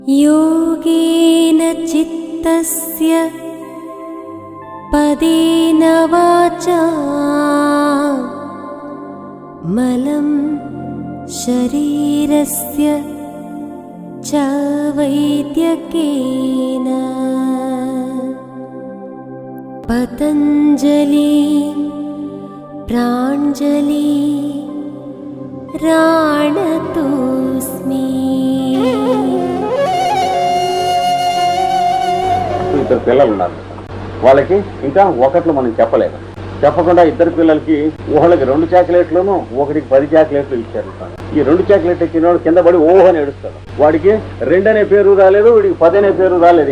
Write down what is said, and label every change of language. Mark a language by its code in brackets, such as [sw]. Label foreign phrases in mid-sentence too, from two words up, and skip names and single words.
[sa] योगेन चित्तस्य पदेन वाचा मलं शरीरस्य च वैद्यकेन पतञ्जलि प्राञ्जलि राणतोऽस्मि। [te] ఇద్దరు పిల్లలు ఉన్నారు. వాళ్ళకి ఇంకా ఒకట్లు మనం చెప్పలేదు. చెప్పకుండా ఇద్దరు పిల్లలకి ఊహలకి 2 చాక్లెట్లను ఒకటికి 10 చాక్లెట్లు ఇచ్చారు. ఈ 2 చాక్లెట్ ఇచ్చినవాడు కింద పడి ఓహ్ అని ఏడుస్తాడు. వాడికి 2 అనే పేరు రాలేదు, వీడికి 10 అనే పేరు రాలేదు.